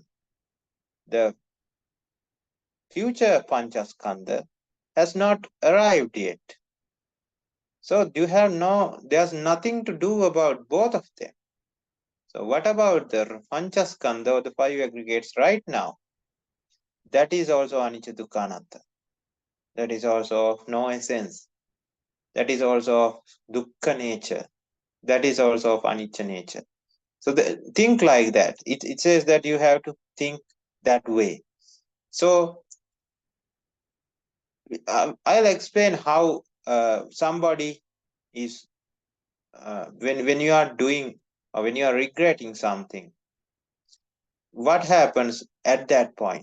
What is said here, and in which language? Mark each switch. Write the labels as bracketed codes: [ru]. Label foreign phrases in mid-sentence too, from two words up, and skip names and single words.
[en] The future Panchaskandha has not arrived yet. So there's nothing to do about both of them. So what about the Panchaskandha, or the 5 aggregates right now? That is also [pi] anicca dukkha anatta. [en] That is also of no essence. That is also of dukkha nature. That is also of anicca nature. So think like that. It says that you have to think that way. So I'll explain how somebody is when you are doing, or when you are regretting something, what happens at that point.